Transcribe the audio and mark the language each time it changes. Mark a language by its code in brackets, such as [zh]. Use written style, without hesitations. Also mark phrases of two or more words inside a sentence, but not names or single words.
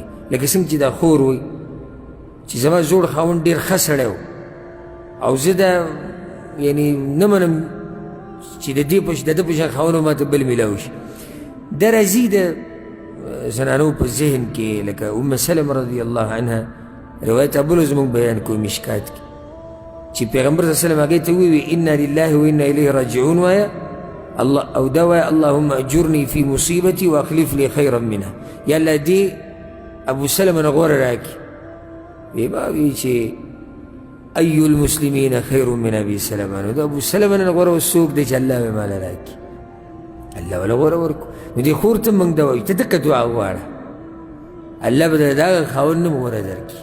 [ps] لکه څنګه چې دا خور وایي چې زما زوړ خاوند ډېر ښه سړی و او زه دا یعنی نه منم چې د ده په شان خاوند ماته بل میلاو شي. دا راځي د زنانو په ذهن کې لکه ام سلمه [ar] رضی الله عنها [ps] روایت ابلو زموږ بیان کوي مشکات کې چې پیغمبر [ar] صلی الله علیه وسلم [ps] هغې ته وویل [ar] انا لله و انا الیه راجعون [ps] وایه او دا وایه [ar] اللهم اجرني في مصیبتي واخلف لي خیرا منها. [ps] یا الله دې ابو سلمه نه غوره راکړي. وی به وایي چې [ar] ای المسلمین خیر من ابي سلمه. [ps] نو د ابو سلمه نه غوره څوک دی چې الله به ماله راکړي. الله وله غوره ورکړو. نو دې خور ته موږ دا وایو ته دقه دعا وغواړه الله به د دغه خاوند نه غوره درکړي.